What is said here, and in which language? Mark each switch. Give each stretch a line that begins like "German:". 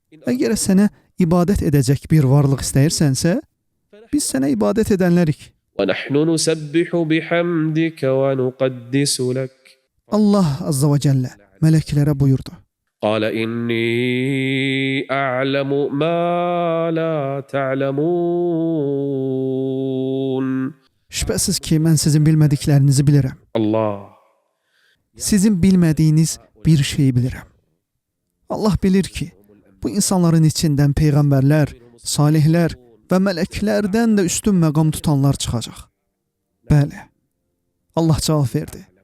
Azerbaijani: Əgər sənə ibadət edəcək bir varlıq istəyirsənsə, biz sənə ibadət edənlərik.
Arabic: ونحن نسبح بحمدك ونقدس لك.
Azerbaijani: Allah Azza və Cəllə mələklərə buyurdu.
Arabic: قال إني أعلم ما لا تعلمون.
Azerbaijani: Şübhəsiz ki, mən sizin bilmədiklərinizi bilirəm. Allah. Sizin bilmədiyiniz bir şeyi bilirəm. Allah bilir ki, bu insanların içindən peyğəmbərlər, salihlər və mələklərdən də üstün məqam tutanlar çıxacaq. Bəli. Allah cavab verdi.